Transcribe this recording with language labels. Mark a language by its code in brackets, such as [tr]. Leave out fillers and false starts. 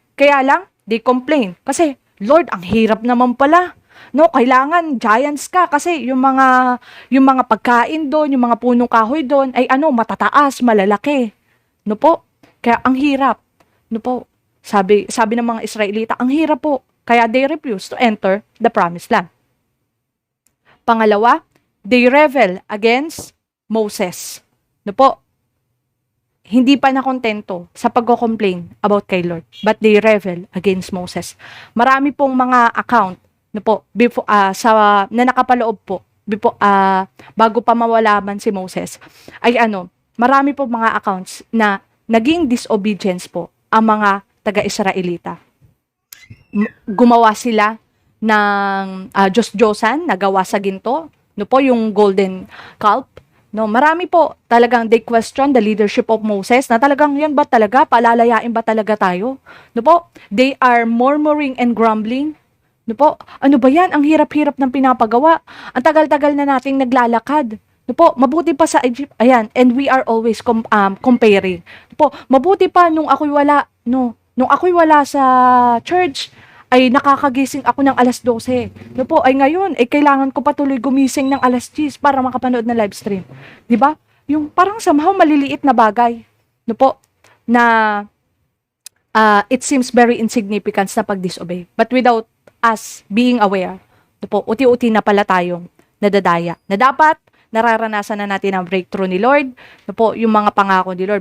[tl] Kaya lang, they complain. Kasi, Lord, ang hirap naman pala. Kailangan giants ka kasi yung mga pagkain doon, yung mga punong kahoy doon ay matataas, malalaki. Kaya ang hirap. Sabi ng mga Israelita, ang hirap po. [en] Kaya they refuse to enter the promised land. Pangalawa, they rebel against Moses. Hindi pa nakontento sa pagko-complain about kay Lord, but they rebel against Moses. [tl] Marami pong mga account before, na nakapaloob po bago pa mawalaman si Moses ay marami pong mga accounts na naging disobedience po ang mga taga-Israelita. Gumawa sila ng Diyos-Diyosan na gawa sa ginto, yung golden calf, No, marami po talagang they question the leadership of Moses na talagang yan ba talaga, palalayain ba talaga tayo? [en] No po, they are murmuring and grumbling. [tl] No po, ano ba yan? Ang hirap-hirap ng pinapagawa. Ang tagal-tagal na nating naglalakad. No po, mabuti pa sa Egypt. [en] Ayan, and we are always comparing. [tl] No po, mabuti pa nung ako'y wala, no, nung ako'y wala sa church, ay nakakagising ako ng alas 12. No po, ay ngayon, ay kailangan ko patuloy gumising ng alas 10 para makapanood ng live stream. 'Di ba? Yung parang somehow maliliit na bagay. No po, na it seems very insignificant na pag-disobey. But without us being aware, no po, uti-uti na pala tayong nadadaya. Na dapat nararanasan na natin ang breakthrough ni Lord, no po, yung mga pangako ni Lord.